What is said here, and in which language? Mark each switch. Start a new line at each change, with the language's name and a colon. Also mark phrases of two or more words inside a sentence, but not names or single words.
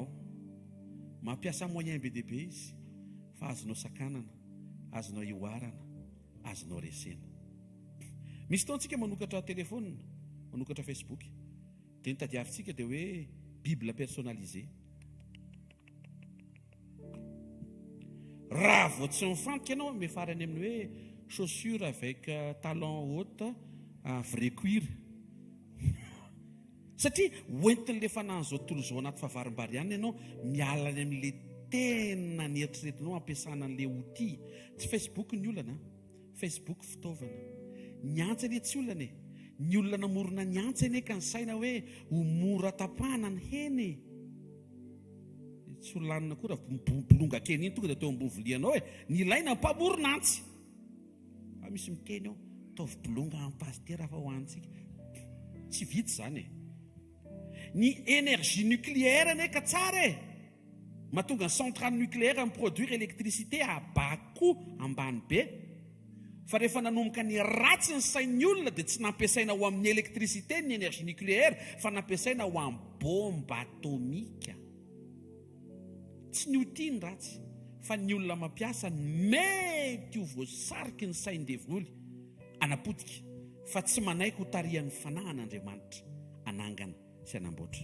Malagasy: Mampiasa moyen be dehibe izy, fa azonao sakanana, azonao ioarana, azonao resena. Misy taontsika manokatra telefônina, manokatra Facebook, dia ny tadiavintsika dia hoe
French: Bible personnalisée.
Malagasy: Raha vao tsy mifantoka ianao mifarany amin'ny hoe
French: chaussure avec talon haute vrai cuir.
Malagasy: Satria hoentin'ilay fanahy zao tontolo zao anaty fahavarim-bary ihany ianao miala amin'ilay tena nieritreretinao ampiasana an'le outil. Tsy Facebook ny olana, Facebook fitaovana. Ny antsa anie tsy olana e. Ny olona namorona ny antsa anie ka ny saina hoe ho mora tapahana ny heny. Tsy ho lanina koa raha bolonga kely iny tonga dia teo ambony volianao e. Ny ilaina mpamorona antsy. Misy miteny ao, taovy bolonga amin'ny pastera fa ho antsika. Tsy vitsy zany e. Ny
French: énergie nucléaire
Malagasy: ane ka tsara e. Mahatonga ny
French: centrale nucléaire
Malagasy: miproduire
French: électricité à bas coût
Malagasy: ambany be. Fa rehefa nanomboka ny ratsy ny sain'ny olona dia tsy nampiasaina ho amin'ny électricité ny
French: énergie nucléaire
Malagasy: fa nampiasaina ho amin'ny bombe atomika. Tsy ny outil ny ratsy fa ny olona mampiasa mety ho voasariky ny sain-devoly anapotika fa tsy manaiky ho tarihan'ny fanahin'Andriamanitra anangana sy anamboatra.